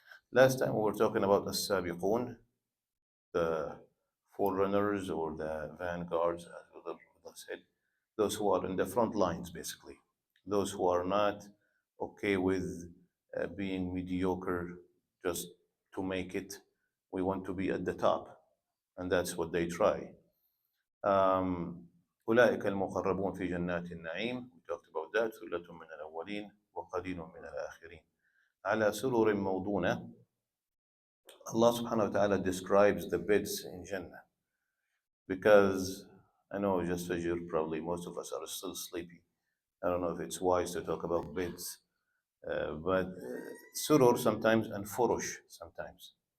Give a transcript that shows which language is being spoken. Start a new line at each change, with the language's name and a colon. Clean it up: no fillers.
English: Last time we were talking about the sabiqun, the forerunners or the vanguards, as we said, those who are in the front lines, basically. Those who are not okay with being mediocre just to make it. We want to be at the top, and that's what they try.
Arabic: أولئك المقربون في جنات النعيم.
English: We talked about that.
Arabic: ثلة من الأولين وقليل من الآخرين. على سرر موضونة.
English: Allah subhanahu wa ta'ala describes the beds in Jannah because I know just Fajr, probably most of us are still sleepy. I don't know if it's wise to talk about beds, but surur sometimes and furush sometimes.